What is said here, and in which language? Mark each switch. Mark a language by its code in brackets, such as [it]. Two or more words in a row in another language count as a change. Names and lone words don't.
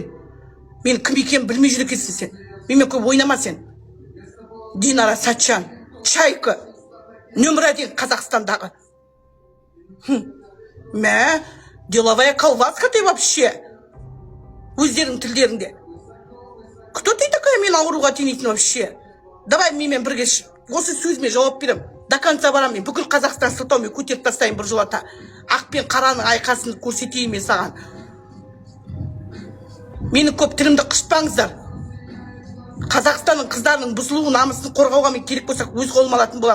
[kk] Мен кім екенін білмей жүр екенсің сен. Менімен көп ойнама сен. Динара Сатчан, Чайка, нөмір один Қазақстандағы. [ru] Мә, деловая колбаска ты вообще. [kk] Өздерің тілдеріңде. [ru] Кто ты такая [kk] мен ауруға тенейтін [ru] вообще? [kk] Давай менімен бірге осы сөзіме жауап берем. [ru] До конца [kk] барам мен. Бүкіл Қазақстан сылтаумен көтеріп тастайын бір жолата. Ақ пен қараның айқасын көрсетейін мен саған. Мені көп тілімді қышпаңыздар. Қазақстанның қыздарының бұзылуы намысын қорғауға мен керек болсақ өз қолыма алатын болам.